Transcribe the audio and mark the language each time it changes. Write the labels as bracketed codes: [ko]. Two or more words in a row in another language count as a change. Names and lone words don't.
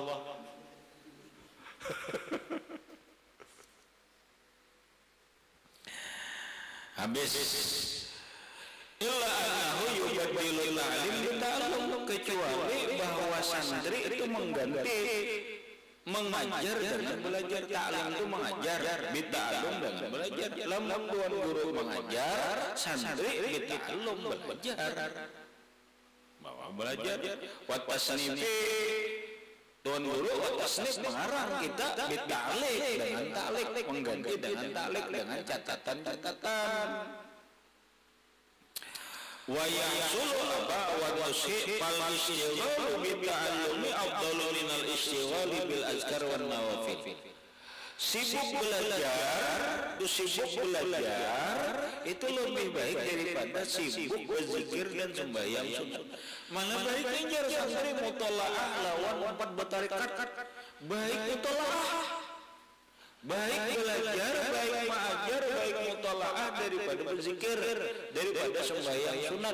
[bjn] Habis [ar] إلا أنه يبدل تعليم بتعلم [bjn] kecuali bahwa santri itu mengganti mengajar dengan belajar ta'lim itu mengajar bita'allum dengan belajar lamun tuan guru mengajar santri bita'allum [ar] belajar وتصنيف [bjn] tuan guru [ar] وتصنيف [bjn] mengarang kita bita'lik dengan ta'lik mengganti dengan ta'lik dengan catatan [ar] ويحصل وتوسي فالاشتغال بالتعلم أفضل من الاشتغال بالأذكار والنوافل. [bjn] Sibuk belajar itu lebih baik daripada sibuk berzikir dan sembahyang sunat. Mana baik ngejar santri mutolaah lawan 4 batarikat. Baik mutolaah, baik belajar, baik mengajar, baik mutolaah daripada berzikir, daripada sembahyang sunat.